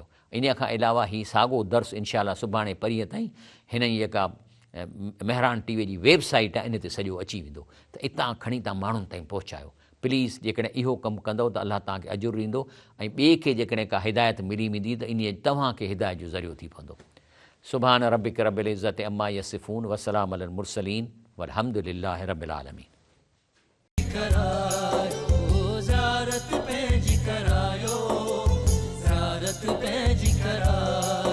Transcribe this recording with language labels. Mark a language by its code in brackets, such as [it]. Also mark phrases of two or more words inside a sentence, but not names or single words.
[sd] इन खां अलावा हीउ साॻियो दर्स इनशाला सुभाणे परीहं ताईं हिन जी जेका मेहरान टीवीअ जी वेबसाइट आहे इन ते सॼो अची वेंदो, त इतां खणी तव्हां माण्हुनि ताईं पहुचायो प्लीज़। जेकॾहिं इहो कमु कंदव त अलाह तव्हांखे अजुरु ॾींदो ऐं ॿिए खे जेकॾहिं का हिदायत मिली वेंदी त इन तव्हांखे हिदायत जो ज़रियो थी पवंदो। [ar] سبحان ربك رب العزة عما يصفون وسلام على المرسلين والحمد لله رب العالمين. [sd] ज़ारत पंहिंजी करायो, ज़ारत पंहिंजी करायो।